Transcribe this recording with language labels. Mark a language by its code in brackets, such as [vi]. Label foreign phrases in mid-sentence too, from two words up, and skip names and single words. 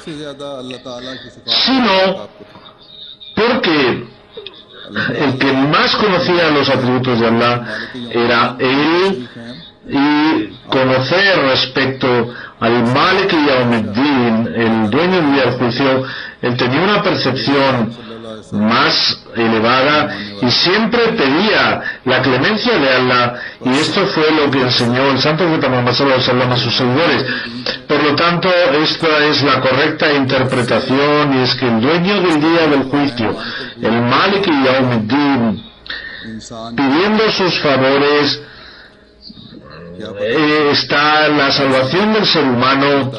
[es] Sino porque el que más conocía los atributos de Allah era él, y conocer respecto al [ar] مالك يوم الدين, [es] el dueño del día del juicio, él tenía una percepción más elevada y siempre pedía la clemencia de Allah, y esto fue lo que enseñó el santo profeta Muhammad [ar] صلى الله عليه وسلم [es] a sus seguidores. Por lo tanto, esta es la correcta interpretación, y es que el dueño del día del juicio, el [ar] مالك يوم الدين, [es] pidiendo sus favores, está la salvación del ser humano.